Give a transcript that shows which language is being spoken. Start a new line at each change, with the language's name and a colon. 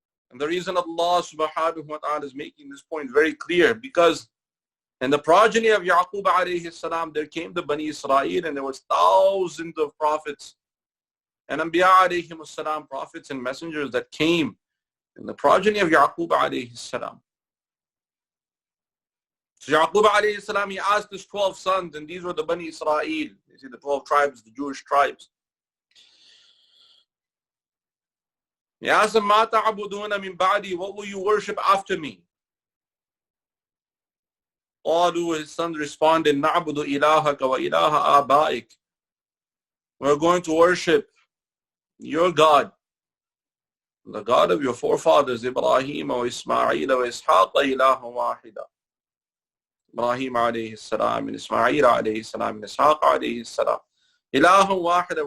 English: And the reason Allah subhanahu wa ta'ala is making this point very clear, because in the progeny of Yaqub alayhi salam, there came the Bani Israel, and there was thousands of prophets and Anbiya alayhi salam, prophets and messengers that came in the progeny of Yaqub alayhi salam. So Yaqub alayhi salam, he asked his 12 sons, and these were the Bani Israel. You see, the 12 tribes, the Jewish tribes. He asked them,
Arabic: مَا تَعْبُدُونَ مِن بَعْدِي.
English: What will you worship after me?
Arabic: قالوا,
English: his sons responded,
Arabic: نَعْبُدُ إِلَهَكَ وَإِلَهَ آبَائِكَ.
English: We're going to worship your God, the God of your forefathers, Ibrahim wa Ismail wa Ishaq
Arabic: ilaha wahida.
English: Ibrahim alayhi salam and Ismail alayhi salam and Ishaq alayhi salam.
Arabic: Ilaha wahida.